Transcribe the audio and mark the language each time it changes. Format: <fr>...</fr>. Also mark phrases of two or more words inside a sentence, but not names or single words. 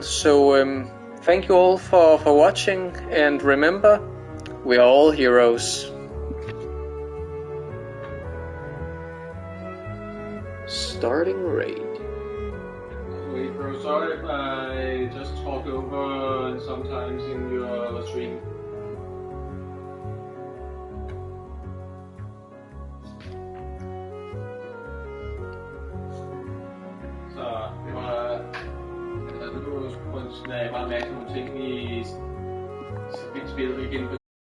<en>So thank you all for watching, and remember, we are all heroes. Starting raid. Wait, bro, sorry if I just talk over sometimes in your stream.</en> <da>Så det var... Altså, nu skulle jeg bare mærke nogle ting i spillet igen.</da>